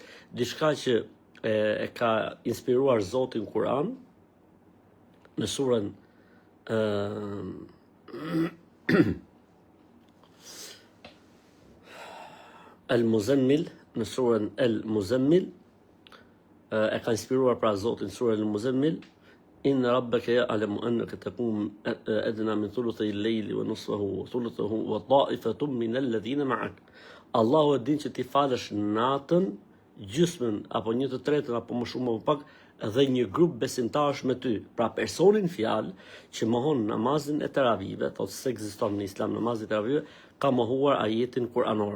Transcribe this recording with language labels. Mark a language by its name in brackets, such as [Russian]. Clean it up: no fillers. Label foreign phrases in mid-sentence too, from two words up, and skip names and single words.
[Albanian] Diçka që e ka inspiruar Zoti në Kur'an, në surën El-Muzammil, në surën El-Muzammil, e ka inspiruar pra Zotin surën El-Muzammil, [Arabic] إن ربك يعلم أنك تقوم أدنى من ثلث الليل ونصفه وثلثه وطائفة من الذين معك. [Albanian] Allahu e din që ti falësh natën, gjysmën apo 1/3 apo më shumë apo pak, dhe një grup besimtarësh me ty. Pra personin fjalë që mohon namazin e teravive, thotë se ekziston në Islam namazi i teravive, ka mohuar ajetin kuranor.